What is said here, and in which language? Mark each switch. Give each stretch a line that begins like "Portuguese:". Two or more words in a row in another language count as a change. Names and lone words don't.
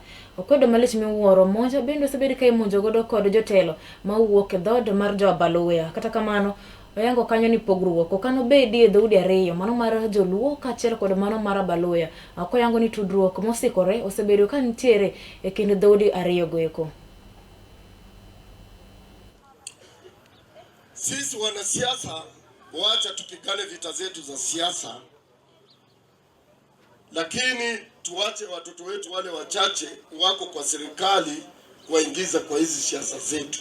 Luo (Kenya and Tanzania): Okedo malich miwuoro monja bende osebedo ka imonjo godo kod jotelo ma wuok e dhod mar jo Abaluhya. Kata kamano oyango kanyo ni pogruok okano bedi e dhoudi ariyo, mano mar Joluo kaachiel kod mano mar Abaluhya. Oyango ni tudruok mosikore osebedo ka nitiere e kind dhoudi ariyo goeko.
Swahili: Sisi wanasiasa waacha tupigane vita zetu za siasa, lakini tuache watoto wetu wale wachache wako kwa serikali kuwaingiza kwa hizi siasa zetu.